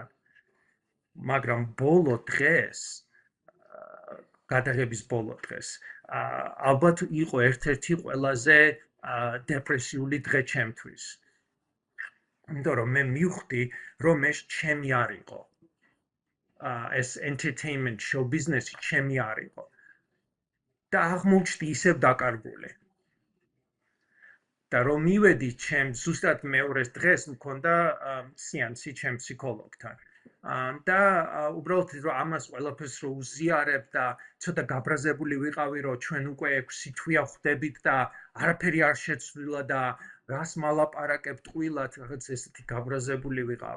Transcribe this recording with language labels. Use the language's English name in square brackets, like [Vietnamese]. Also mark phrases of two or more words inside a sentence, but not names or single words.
[Georgian] მაგრამ ბოლო დღეს, გადაღების ბოლო დღეს, ალბათ იყო ერთ-ერთი ყველაზე დეპრესიული დღე ჩემთვის. იმიტომ რომ მე მივხვდი, რომ ეს ჩემი არ იყო. ეს [English] entertainment show business [Georgian] ჩემი არ იყო. და აღმოჩნდი ისევ დაკარგული. და რომ მივედი ჩემ ზუსტად მეორეს დღეს მქონდა სეანსი ჩემ ფსიქოლოგთან. და უბრალოდ რომ ამას ყველაფერს რო უზიარებ და ცოტა გაბრაზებული ვიყავი, რომ ჩვენ უკვე 6 თვეა ხვდებით და არაფერი არ შეცვლილა და რას მალაპარაკებთ ყვილად, რაღაც ესეთი გაბრაზებული ვიყავი.